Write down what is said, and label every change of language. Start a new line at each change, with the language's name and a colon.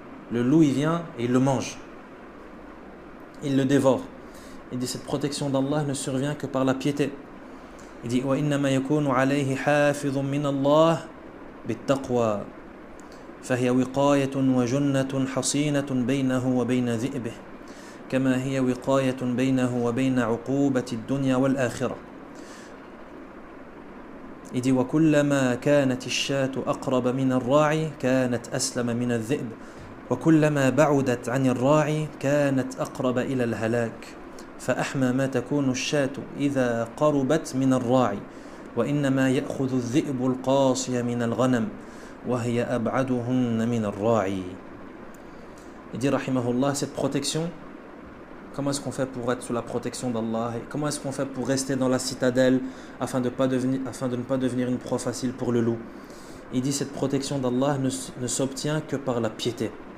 French: Le loup il vient et il le mange, il le dévore. Il dit cette protection d'Allah ne survient que par la piété. Il dit
Arabic: وَإِنَّمَا يَكُونُ عَلَيْهِ حَافِظٌ مِّنَ اللَّهِ بِالتَّقْوَى فهي وقاية وجنة حصينة بينه وبين ذئبه كما هي وقاية بينه وبين عقوبة الدنيا والآخرة.
French: Il dit
Arabic: وكلما كانت الشاة أقرب من الراعي كانت أسلم من الذئب وكلما بعدت عن الراعي كانت أقرب إلى الهلاك فأحمى ما تكون الشاة إذا قربت من الراعي وإنما يأخذ الذئب القاصي من الغنم وهي أبعدهن من الراعي.
French: Il dit rahimahullah, cette protection, comment est-ce qu'on fait pour être sous la protection d'Allah et comment est-ce qu'on fait pour rester dans la citadelle afin de ne pas devenir une proie facile pour le loup? Il dit cette protection d'Allah ne s'obtient que par la piété.